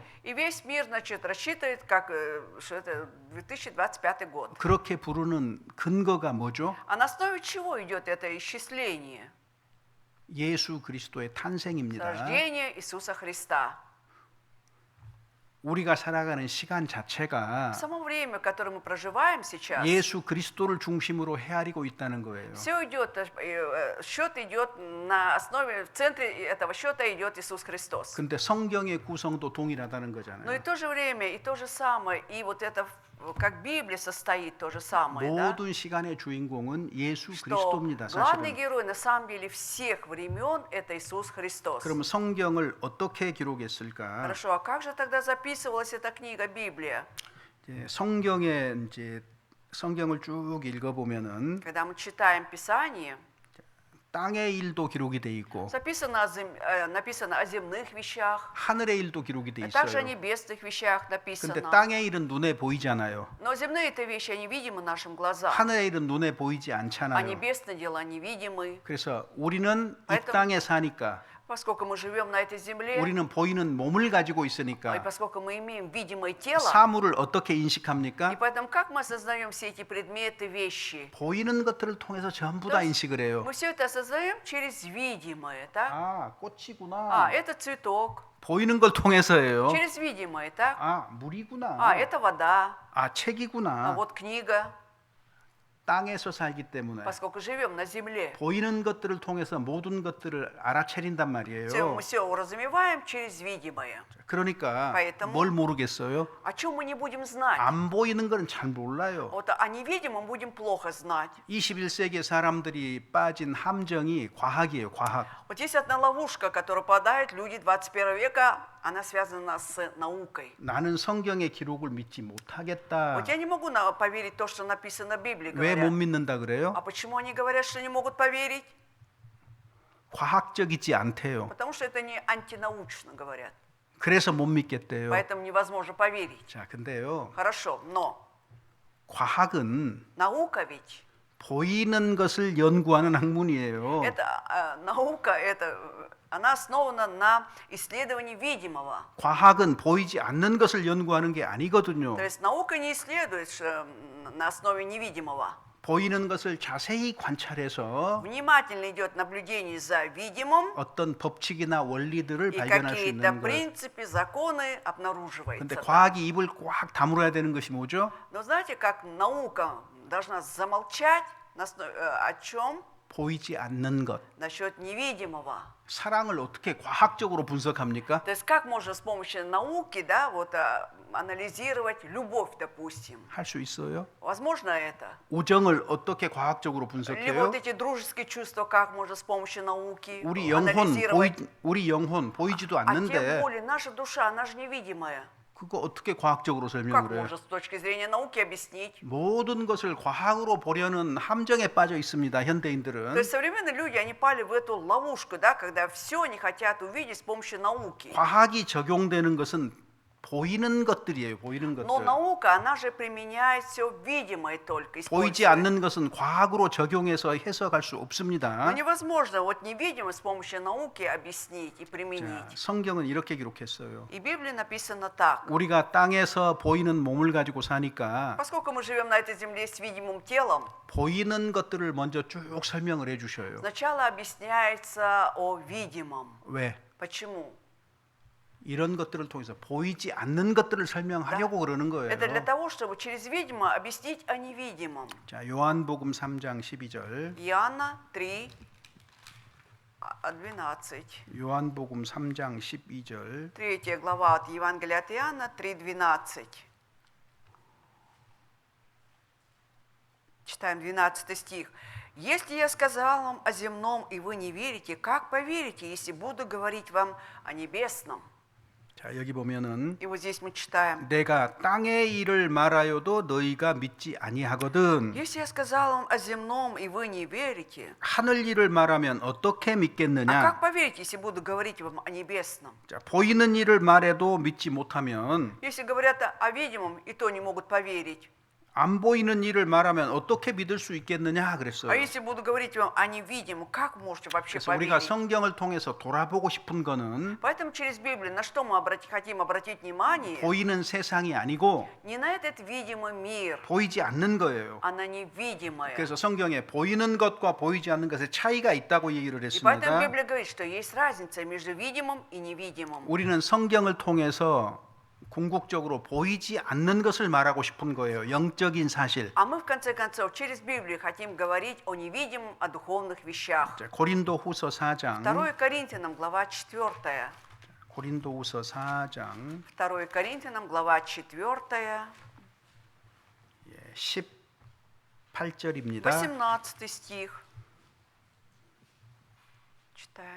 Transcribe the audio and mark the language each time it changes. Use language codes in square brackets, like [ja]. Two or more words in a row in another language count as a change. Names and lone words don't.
[ru] И весь мир, значит, рассчитывает, как, что это 2025 год. [ko] 그렇게 부르는 근거가 뭐죠? [ru] А на основе чего идет это исчисление? [ko] 예수 그리스도의 탄생입니다. [ru] Рождение Иисуса Христа. [ko] 우리가 살아가는 시간 자체가 [ru] Само время, которое мы проживаем сейчас, [ko] 예수 그리스도를 중심으로 헤아리고 있다는 거예요. [ru] все идет, счет идет на основе, в центре этого счета идет Иисус Христос. [ko] 근데 성경의 구성도 동일하다는 [ru] Но и [ko] 거잖아요. [ru] в то же время, и то же самое, и вот это, как Библия состоит, то же самое, да? [ko] 모든 시간의 주인공은 예수 [ru] Что [ko] 그리스도입니다. [ru] главный [ko] 사실은. [ru] герой на самом деле всех времен это Иисус Христос. [ko] 그럼 성경을 어떻게 기록했을까? [ru] Хорошо, а как же тогда записывалась эта книга Библия? [ko] 이제 성경에 이제 성경을 쭉 읽어보면은 [ru] Когда мы читаем Писание, [ko] 땅의 일도 기록이 돼 있고 [ru] написано о земных вещах, [ko] 하늘의 일도 기록이 돼 [ru] а также о [ko] 있어요. [ru] небесных вещах [ko] 근데 [ru] написано. [ko] 땅의 일은 눈에 보이잖아요. [ru] Но земные-то вещи, они видимы нашим глазам, [ko] 하늘의 일은 눈에 보이지 [ru] а [ko] 않잖아요. [ru] небесные дела невидимы. [ko] 그래서 우리는 이 [ru] поэтому- [ko] 땅에 사니까 [ru] Поскольку мы живем на этой земле, [ko] 우리는 보이는 몸을 가지고 [ru] и [ko] 있으니까 [ru] поскольку мы имеем видимое тело, [ko] 사물을 어떻게 [ru] и [ko] 인식합니까? [ru] поэтому как мы осознаем все эти предметы, вещи? [ko] 보이는 것들을 통해서 전부 다 인식을 해요. [ru] Мы все это осознаем через видимое, так? [ko] 아, 꽃이구나. [ru] Это цветок. [ko] 보이는 걸 통해서예요. [ru] Через видимое, так? [ko] 아, 물이구나. [ru] Это вода. [ko] 아, 책이구나. [ru] Вот книга. [ko] 땅에서 살기 때문에 [ru] поскольку живем на земле. [ko] 보이는 것들을 통해서 모든 것들을 알아차린단 말이에요. [ru] Мы все уразумеваем через видимое. [ko] 그러니까 [ru] поэтому- [ko] 뭘 모르겠어요? [ru] О чем мы не будем знать? [ko] 안 보이는 거는 잘 몰라요. [ru] Вот о невидимом будем плохо знать. [ko] 21세기 사람들이 빠진 함정이 과학이에요, 과학. [ru] Вот есть одна ловушка, которая попадают люди 21 века, она связана с наукой. [ko] 나는 성경의 기록을 믿지 못하겠다. [ru] Вот я не могу поверить то, что написано в Библии, [ko] 왜 못 [ru] говорят. [ko] 믿는다 그래요? [ru] А почему они говорят, что не могут поверить? [ko] 과학적이지 않대요. [ru] Потому что это не антинаучно, говорят. [ko] 그래서 못 믿겠대요. [ru] Поэтому невозможно поверить. [ko] 자, 근데요. [ru] Хорошо, но [ko] 과학은 [ru] наука ведь, [ko] 보이는 것을 연구하는 학문이에요. [ru] это наука, она основана на исследовании видимого. [ko] 과학은 보이지 않는 것을 연구하는 게 아니거든요. [ru] То есть наука не исследует на основе невидимого. [ko] 보이는 것을 자세히 관찰해서 [ru] Внимательно идет наблюдение за видимым, [ko] 어떤 법칙이나 원리들을 [ru] и [ko] 발견할 수 [ru] какие-то [ko] 있는 것. [ru] принципы, законы [ko] 근데 [ru] обнаруживаются. [ko] 과학이 입을 꽉 다물어야 되는 것이 뭐죠? [ru] Но знаете, как наука должна замолчать о чем? [ko] 보이지 않는 것. [ru] Насчет невидимого. [ko] 사랑을 어떻게 과학적으로 분석합니까? [ru] То есть как можно с помощью науки, да, вот анализировать любовь, допустим? [ko] 할 수 있어요? [ru] Возможно это? [ko] 우정을 어떻게 과학적으로 [ru] Или [ko] 분석해요? [ru] вот эти дружеские чувства, как можно с помощью науки [ko] 우리 영혼 [ru] анализировать? [ko] 우리 영혼 보이지도 [ru] А тем [ko] 않는데 [ru] более наша душа, она же невидимая. [ko] 그거 어떻게 과학적으로 [ru] Как [ko] 설명을 해요? [ru] можно с точки зрения науки объяснить? [ko] 모든 것을 과학으로 보려는 함정에 빠져 있습니다. [ru] То [ko] 현대인들은. [ru] есть современные люди, они пали в эту ловушку, да, когда все они хотят увидеть с помощью науки. [ko] 과학이 적용되는 것은 보이는 것들이에요. 보이는 [ru] Но [ko] 것들. [ru] наука, она же применяет все видимое только. [ko] 보이지 [ru] использует. [ko] 않는 것은 과학으로 적용해서 해석할 수 [ru] Но [ko] 없습니다. [ru] невозможно вот невидимое с помощью науки объяснить и [ko] 자, [ru] применить. [ko] 성경은 이렇게 기록했어요. [ru] И в Библии написано так. [ko] 우리가 땅에서 보이는 몸을 가지고 사니까 [ru] Поскольку мы живем на этой земле с видимым телом, [ko] 보이는 것들을 먼저 쭉 설명을 해주셔요. [ru] сначала объясняется о видимом. [ko] 왜? [ru] Почему? [ko] 이런 것들을 통해서 보이지 않는 것들을 설명하려고 그러는 거예요. [ru] Это для того, чтобы через видимое объяснить о невидимом. [ko] 자, 요한복음 3장 12절. [ru] Иоанна 3, 12. [ko] 요한복음 3장 12절. [ru] 3 глава от Евангелия от Иоанна 3:12. Читаем 12 стих. «Если я сказал вам о земном, и вы не верите, как поверите, если буду говорить вам о небесном?» [ko] 자, 여기 보면은 [ru] И вот здесь мы читаем. [ko] 내가 땅의 일을 말하여도 너희가 믿지 아니하거든. [ru] «Если я сказал вам о земном, и вы не верите, [ko] 하늘 일을 말하면 어떻게 [ru] а [ko] 믿겠느냐? [ru] как поверите, если буду говорить вам о небесном?» [ko] 자, 보이는 일을 말해도 믿지 못하면 [ru] Если говорят о видимом, и то не могут поверить. [ko] 안 보이는 일을 말하면 어떻게 믿을 수 있겠느냐 [ru] А [ko] 그랬어요. [ru] если буду говорить вам о невидимом, как можете вообще [ko] 그래서 우리가 [ru] поверить? [ko] 성경을 통해서 돌아보고 싶은 거는 [ru] Поэтому через Библию на что мы хотим обратить внимание? [ko] 보이는 세상이 아니고 [ru] Не на этот видимый мир, [ko] 보이지 않는 거예요. [ru] а на невидимое. [ko] 그래서 성경에 보이는 것과 보이지 않는 것의 차이가 있다고 얘기를 [ru] И поэтому [ko] 했습니다. [ru] Библия говорит, что есть разница между видимым и невидимым. [ko] 우리는 성경을 통해서 궁극적으로 보이지 않는 것을 말하고 싶은 거예요. 영적인 사실. [ru] А мы в конце концов через Библию хотим говорить о невидимом, о духовных вещах. [ko] 자, 고린도후서 4장. [ru] 2 Коринфянам, глава 4. [ko] 고린도후서 4장 [ru] 2 Коринфянам, глава 4, [ko] 18절입니다. [ru] 18 стих. Читаем.